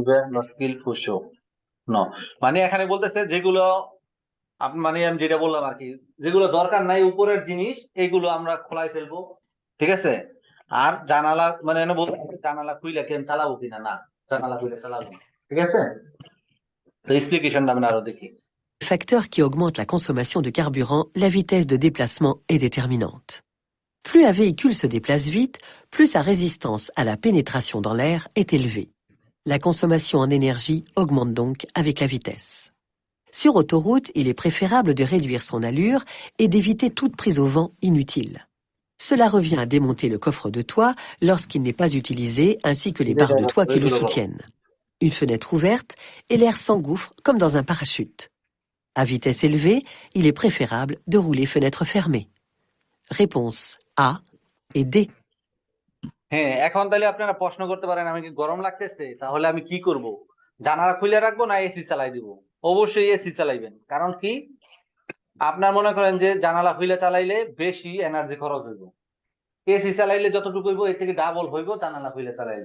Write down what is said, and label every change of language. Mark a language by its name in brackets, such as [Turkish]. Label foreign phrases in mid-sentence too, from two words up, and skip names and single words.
[Bangla] মানে এখানে বলতেছে যেগুলো মানে আমি যেটা বললাম আর কি, যেগুলো দরকার নাই উপরের জিনিস, এগুলো আমরা খোলাই ফেলবো, ঠিক আছে। আর জানালা মানে জানালা খুইলে কেন চালাবো কিনা, না জানালা খুইলে চালাবো না, ঠিক আছে। তো এক্সপ্লিকেশনটা আমরা আরো দেখি। [French] facteurs qui augmentent la consommation de carburant, la vitesse de déplacement est déterminante. Plus un véhicule se déplace vite, plus sa résistance à la pénétration dans l'air est élevée. La consommation en énergie augmente donc avec la vitesse. Sur autoroute, il est préférable de réduire son allure et d'éviter toute prise au vent inutile. Cela revient à démonter le coffre de toit lorsqu'il n'est pas utilisé, ainsi que les barres de toit qui le soutiennent. Une fenêtre ouverte et l'air s'engouffre comme dans un parachute. À vitesse élevée, il est préférable de rouler fenêtre fermée. Réponse A et D. [Bangla] হ্যাঁ, এখন তাহলে আপনারা প্রশ্ন করতে পারেন, আমি কি গরম লাগতেছে, তাহলে আমি কি করব, জানালা খুলে রাখবো না এসি চালাই দিব? অবশ্যই এসি চালাইবেন। কারণ কি, আপনার মনে করেন যে জানালা খুলে চালাইলে বেশি এনার্জি খরচ হইব, এসি চালাইলে যতটুকু হইব এর থেকে ডাবল হইব জানালা খুলে চালাইলে।